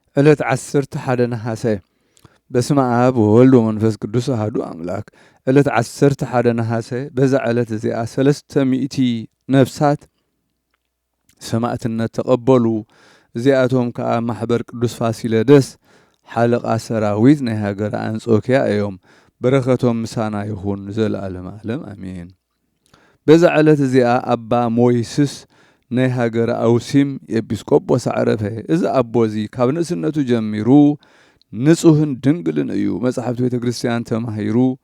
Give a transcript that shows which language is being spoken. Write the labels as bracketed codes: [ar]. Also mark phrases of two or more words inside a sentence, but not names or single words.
[ti] ዕለት 11 ነሐሴ [gez] በስመ አብ ወወልድ ወመንፈስ ቅዱስ አሐዱ አምላክ። [ti] ዕለት 11 ነሐሴ በዛ ዕለት እዚኣ 300 ነፍሳት ሰማዕትነት ተቐበሉ። እዚኣቶም ከዓ ማሕበር ቅዱስ ፋሲለደስ ሓለቓ ሰራዊት ናይ ሃገረ አንጾኪያ እዮም። በረኸቶም ምሳና ይኹን ዘለዓለም ዓለም አሜን። በዛ ዕለት እዚኣ አባ ሞይስስ ናይ ሃገረ አውሲም ኤጲስቆጶስ አዕረፈ። እዚ አቦ እዚ ካብ ንእስነቱ ጀሚሩ ንጹህን ድንግልን እዩ። መጽሓፍቲ ቤተ ክርስቲያን ተማሂሩ